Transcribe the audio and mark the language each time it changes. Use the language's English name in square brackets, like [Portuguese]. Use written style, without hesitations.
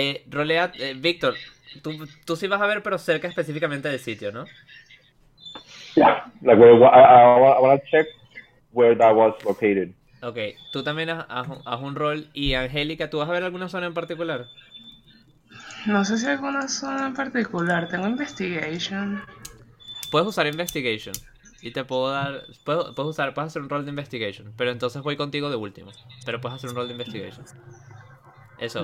[Spanish] Rolea, Víctor, tú sí vas a ver, pero cerca específicamente del sitio, ¿no? Ya. Yeah. [English] Like, I want to check where that was located. [Spanish] Ok. Tú también haz un rol. Y Angélica, ¿tú vas a ver alguna zona en particular? No sé si alguna zona en particular. Tengo investigation. Puedes usar investigation. Y te puedo dar. Puedes hacer un roll de investigation. Pero entonces voy contigo de último. Pero puedes hacer un roll de investigation. Eso.